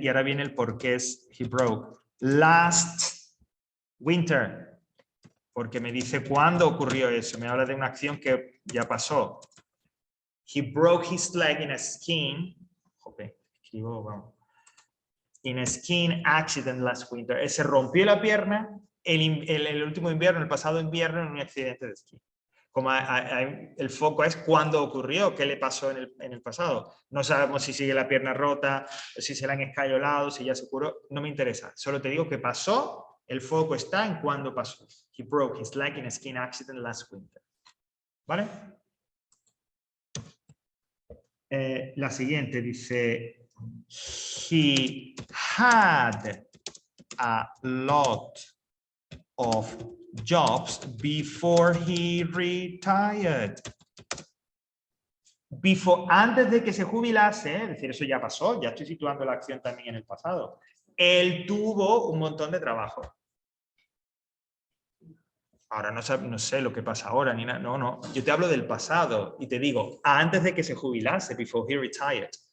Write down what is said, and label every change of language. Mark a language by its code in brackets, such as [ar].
[es] Y ahora viene el por qué es [en] he broke. Last winter. [es] Porque me dice cuándo ocurrió eso. Me habla de una acción que ya pasó. [en] He broke his leg in a skiing. [es] Joder, escribo, vamos. [en] In a skiing accident last winter. [es] Se rompió la pierna el último invierno, el pasado invierno, en un accidente de esquí. Como el foco es cuándo ocurrió, qué le pasó en el pasado. No sabemos si sigue la pierna rota, si se la han escayolado, si ya se curó. No me interesa. Solo te digo que pasó. El foco está en cuándo pasó. [en] He broke his leg in a skiing accident last winter. ¿Vale? [es] La siguiente dice, [en] he had a lot of jobs before he retired. [es] Antes de que se jubilase, es decir, eso ya pasó, ya estoy situando la acción también en el pasado. Él tuvo un montón de trabajo. Ahora no sé lo que pasa ahora, ni nada. No. Yo te hablo del pasado y te digo, antes de que se jubilase, [en] before he retired.